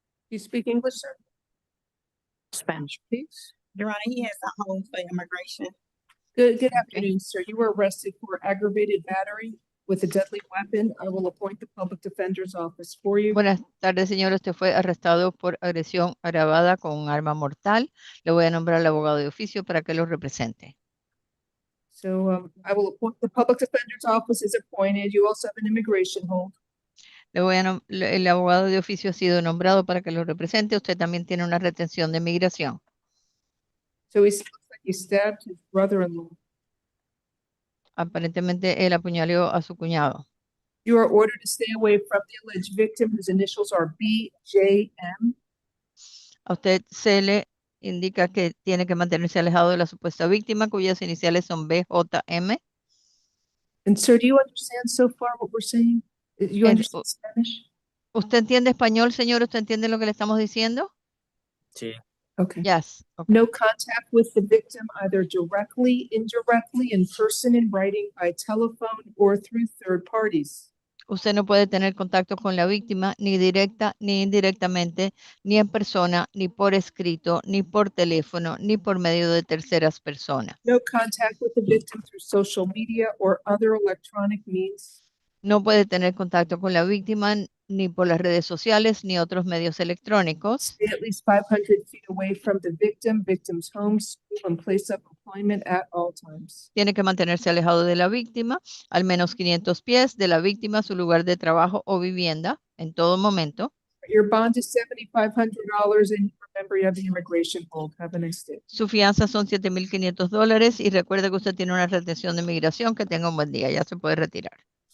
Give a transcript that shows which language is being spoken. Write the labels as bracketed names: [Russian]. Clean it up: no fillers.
[English] You speak English, sir? Spanish, please. Your Honor, he has a hold for immigration. Good afternoon, sir. You were arrested for aggravated battery with a deadly weapon. I will appoint the public defender's office for you. [Spanish] Buenas tardes, señor. Usted fue arrestado por agresión agravada con un arma mortal. Le voy a nombrar al abogado de oficio para que lo represente. [English] So I will appoint the public defender's office is appointed. You also have an immigration hold. [Spanish] El abogado de oficio ha sido nombrado para que lo represente. Usted también tiene una retención de migración. [English] So he looks like he stabbed his brother-in-law. [Spanish] Aparentemente él apuñaló a su cuñado. [English] You are ordered to stay away from the alleged victim whose initials are BJM. [Spanish] A usted se le indica que tiene que mantenerse alejado de la supuesta víctima cuyas iniciales son BJM. [English] And sir, do you understand so far what we're saying? Do you understand Spanish? [Spanish] ¿Usted entiende español, señor? ¿Usted entiende lo que le estamos diciendo? Sí. [English] Okay. Yes. Okay. No contact with the victim, either directly, indirectly, in person, in writing, by telephone, or through third parties. [Spanish] Usted no puede tener contacto con la víctima ni directa ni indirectamente, ni en persona, ni por escrito, ni por teléfono, ni por medio de terceras personas. [English] No contact with the victim through social media or other electronic means. [Spanish] No puede tener contacto con la víctima ni por las redes sociales ni otros medios electrónicos. [English] Stay at least 500 feet away from the victim, victim's home, school, and place of employment at all times. [Spanish] Tiene que mantenerse alejado de la víctima, al menos 500 pies de la víctima, su lugar de trabajo o vivienda, en todo momento. [English] Your bond is $7,500, and remember you have the immigration hold. Have a nice day. [Spanish] Su fianza son $7,500 y recuerde que usted tiene una retención de migración. Que tenga un buen día, ya se puede retirar.